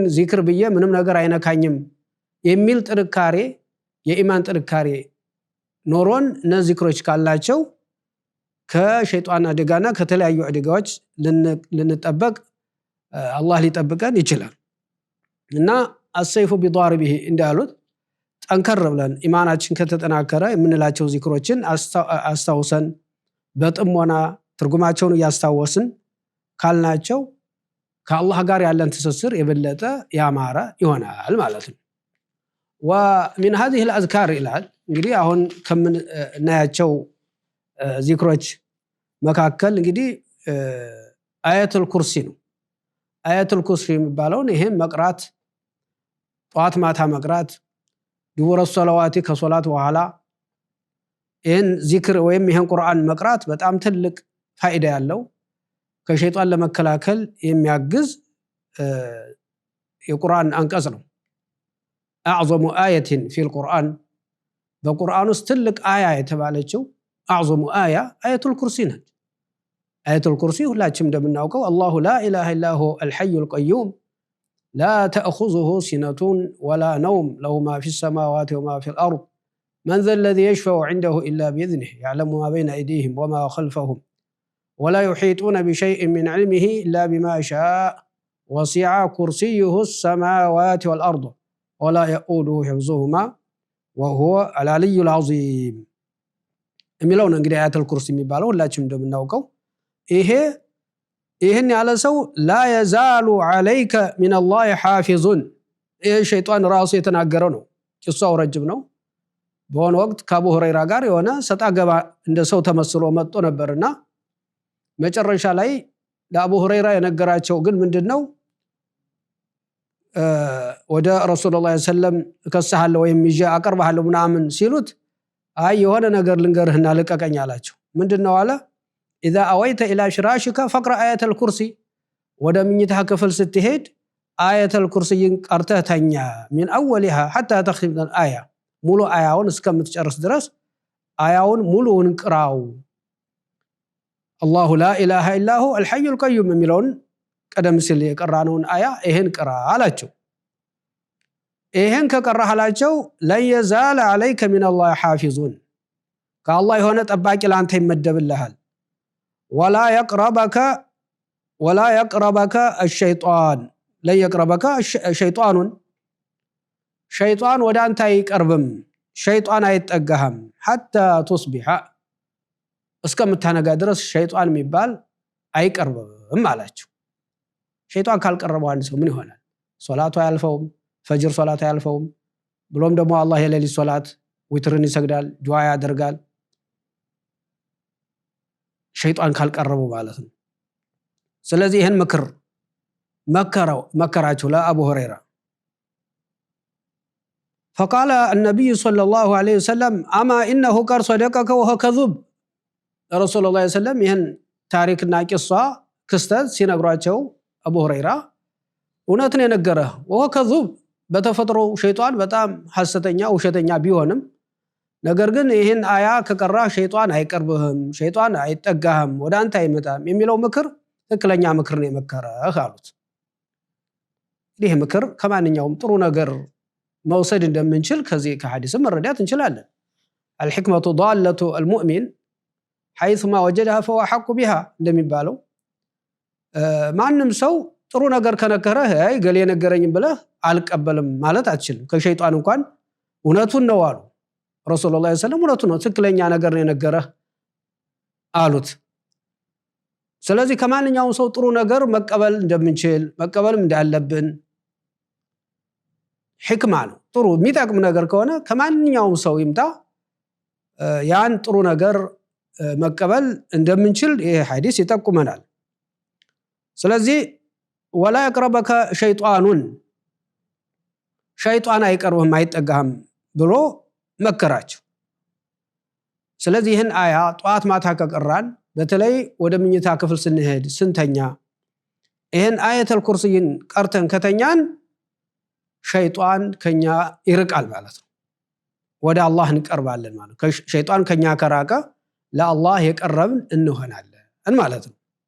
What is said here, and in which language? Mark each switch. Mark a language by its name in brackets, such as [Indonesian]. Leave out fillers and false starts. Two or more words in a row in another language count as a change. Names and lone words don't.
[Amharic] ዚክር ብዬ ምንም ነገር አይነካኝም የሚል ጥንካሬ የኢማን ጥንካሬ ኖሮን እነዚህ ዚክሮች ካላቸው ከሸይጣን አደጋና ከተለያዩ አደጋዎች ልንጠበቅ አላህ ሊጠብቀን ይችላል እና [Arabic] السيف بضاربه [Amharic] እንዳሉት ጠንከር ብለን ኢማናችን ከተጠናከረ የምንላቸው ዚክሮችን አስታውሰን በጥሞና ትርጉማቸውን ያስታወስን ካልናቸው ከአላህ ጋር ያለን ትስስር የበለጠ ያማረ ይሆናል ማለት ነው [Arabic] ومن هذه [Amharic] الأذكار ይላል እንግዲህ አሁን ከምናያቸው ዚክሮች መካከል እንግዲህ አያቱል ኩርሲ ነው። አያቱል ኩርሲ የሚባለውን ይሄን መቅራት ጧት ማታ መቅራት [Arabic] دبر الصلوات [Amharic] ከሶላት በኋላ ይሄን ዚክር ወይም ይሄን ቁርአን መቅራት በጣም ትልቅ ፋይዳ ያለው ከሸይጣን ለመከላከል የሚያግዝ የቁርአን አንቀጽ ነው። [Arabic] أعظم آية في القرآن [Amharic] በቁርአን ውስጥ ትልቅ አያ የተባለችው [Arabic] أعظم آية آية الكرسي [Amharic] ነች። [Arabic] آية الكرسي [Amharic] ሁላችንም እንደምናውቀው [Arabic] الله لا إله إلا هو الحي القيوم لا تأخذه سنة ولا نوم له ما في السماوات وما في الأرض من ذا الذي يشفع عنده إلا بإذنه يعلم ما بين أيديهم وما خلفهم ولا يحيطون بشيء من علمه إلا بما شاء وسع كرسيه السماوات والأرض ولا يؤوده حفظهما وهو العلي العظيم [Amharic] የሚለውን እንግዲህ አያተል ኩርሲ የሚባለው ሁላችንም እንደምናውቀው ይሄን ያለ ሰው [Arabic] لا يزال عليك من الله حافظ [Amharic] ይሄ ሸይጣን ራሱ የተናገረው ነው። ቂሷው ረጅም ነው። በሆነ ወቅት ከአቡ ሁረይራ ጋር የሆነ ሰጣ ገባ እንደ ሰው ተመስሎ መጥቶ ነበርና መጨረሻ ላይ ለአቡ ሁረይራ የነገራቸው ግን ምንድነው ወደ ረሱላህ ሰለም ከሰሃለው ወይም ይዤ አቀርባለሁ ምናምን ሲሉት አይ የሆነ ነገር ልንገርህና ልቀቀኝ አላቸው። ምንድነው አለ [Arabic] اذا اويت الى شراشك فقرا ايه الكرسي [Amharic] ወደ ምኝታ ክፍል ስትሄድ [Arabic] آية الكرسي [Amharic] ቀርተህ ተኛ [Arabic] من اولها حتى تختم الايه [Amharic] ሙሉ አያውን እስከምትጨርስ ድረስ አያውን ሙሉውን ቅራው። [Arabic] الله لا اله الا هو الحي القيوم [Amharic] የሚለውን ቀደም ሲል የቀራነውን አያ ይሄን ቅራ አላቸው። ይሄን ከቀራሃላቸው [Arabic] لا يزال عليك من الله حافظ [Amharic] ከአላህ የሆነ ጠባቂ ላንተ ይመደብልሃል። [Arabic] ولا يقربك الشيطان لا يقربك شيطان شيطان [Amharic] ወደ አንተ አይቀርብም ሸይጣን አይጠጋህም [Arabic] حتى تصبح [Amharic] እስከምታነጋ ድረስ ሸይጣን የሚባል አይቀርብም አላቸው። ሸይጣን ካልቀረበው አንድ ሰው ምን ይሆናል? ሶላቱ አያልፈውም፣ ፈጅር ሶላት አያልፈውም። ብሎም ደግሞ አላህ የሌሊት ሶላት ዊትርን ይሰግዳል፣ ዱዓ ያደርጋል። ሸይጣን ካልቀረበው ማለት ነው። ስለዚህ ይሄን ምክር መከራቸው ለአቡ ሁረይራ [Arabic] فقال النبي صلى الله عليه وسلم اما انه قد صدقك وهو كذوب رسول الله صلى الله عليه وسلم [Amharic] ይሄን ታሪክና ቂሷ ክስተት ሲነግሯቸው አቡ ሁረይራ እውነትን የነገረህ [Arabic] وهو كذوب [Amharic] በተፈጥሮ ሸይጣን በጣም ሐሰተኛ ውሸተኛ ቢሆንም ነገር ግን ይሄን አያ ከቀራ ሸይጣን አይቀርብህም ሸይጣን አይጠጋህም ወደ አንተ አይመጣም የሚለው ምክር ትክክለኛ ምክር ነው የመከረህ አሉት። ይሄ ምክር ከማንኛውም ጥሩ ነገር መውሰድ እንደምንችል ከዚህ ከሐዲስ መረዳት እንችላለን። [Arabic] الحكمة ضالة المؤمن حيثما وجدها فهو حق بها [Amharic] እንደሚባለው ማንም ሰው ጥሩ ነገር ከነገረህ አይ ገሌ ነገረኝ ብለህ አልቀበልም ማለት አትችልም። ከሸይጣን እንኳን እውነቱን ነው አሉ ረሱላህ [Arabic] صلى الله عليه وسلم [Amharic] እውነቱን ነው ትክክለኛ ነገር ነው የነገረህ አሉት። ስለዚህ ከማንኛውም ሰው ጥሩ ነገር መቀበል እንደምንችል መቀበልም እንዳለብን ሕክማ ነው። ጥሩ የሚጠቅም ነገር ከሆነ ከማንኛውም ሰው ይምጣ ያን ጥሩ ነገር መቀበል እንደምንችል ይሄ ሐዲስ ይጠቁመናል። ስለዚህ [Arabic] ولا يقربك شيطان [Amharic] ሸይጣን አይቀርብህም አይጠጋህም ብሎ መከራቸው። ስለዚህ ይህን አያ ጧት ማታ ከቀራን በተለይ ወደ ምኝታ ክፍል ስንሄድ ስንተኛ ይህን አያተል ኩርሲን ቀርተን ከተኛን ሸይጣን ከኛ ይርቃል ማለት ነው። ወደ አላህ እንቀርባለን ማለት ነው። ሸይጣን ከኛ ከራቀ ለአላህ የቀረብን እንሆናለን ማለት ነው።